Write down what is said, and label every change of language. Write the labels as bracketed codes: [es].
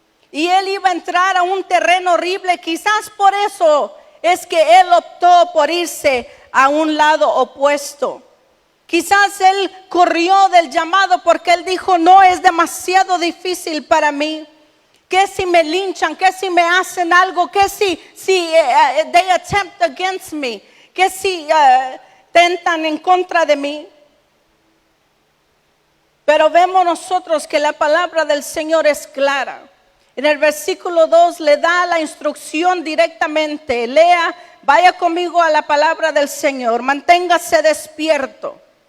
[es] Y Él iba a entrar a un terreno horrible. Quizás por eso es que Él optó por irse a un lado opuesto. Quizás Él corrió del llamado porque Él dijo: no, es demasiado difícil para mí. ¿Qué si me linchan? ¿Qué si me hacen algo? ¿Qué si [en] they attempt against me? [es] ¿Qué si tentan en contra de mí? Pero vemos nosotros que la palabra del Señor es clara. En el versículo 2 le da la instrucción directamente. Lea, vaya conmigo a la palabra del Señor. Manténgase despierto.